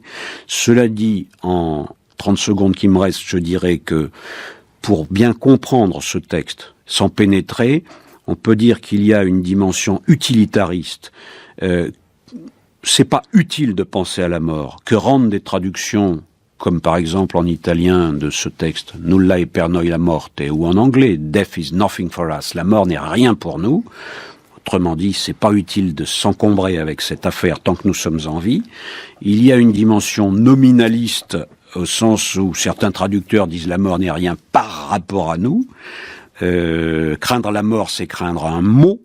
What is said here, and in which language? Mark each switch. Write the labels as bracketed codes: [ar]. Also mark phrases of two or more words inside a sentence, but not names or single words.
[fr] Cela dit, en 30 secondes qui me restent, je dirais que pour bien comprendre ce texte, sans pénétrer, on peut dire qu'il y a une dimension utilitariste. C'est pas utile de penser à la mort. Que rendent des traductions, comme par exemple en italien de ce texte, [it] Nulla è per noi la morte, [fr] ou en anglais, [en] Death is nothing for us, [fr] la mort n'est rien pour nous. Autrement dit, c'est pas utile de s'encombrer avec cette affaire tant que nous sommes en vie. Il y a une dimension nominaliste au sens où certains traducteurs disent la mort n'est rien par rapport à nous. Craindre la mort, c'est craindre un mot.